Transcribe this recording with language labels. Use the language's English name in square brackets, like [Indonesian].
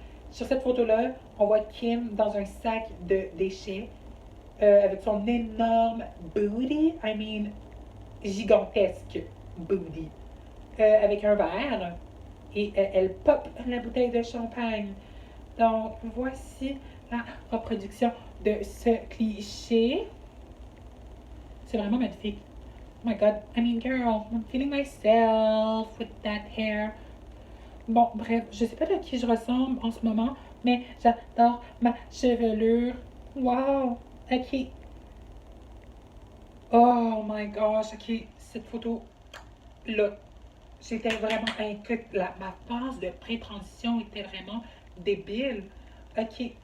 [French] Sur cette photo-là, on voit Kim dans un sac de déchets avec son énorme booty, [English] I mean [French] gigantesque booty, avec un verre et elle pop la bouteille de champagne. Donc voici la reproduction de ce cliché. C'est vraiment magnifique. [English] Oh my god, I mean girl, I'm feeling myself with that hair. [French] Bon, bref, je sais pas de qui je ressemble en ce moment, mais j'adore ma chevelure. Wow! Ok. [English] Oh my gosh, ok. [French] Cette photo-là, j'étais vraiment inquiète. Ma phase de pré-transition était vraiment débile. Ok.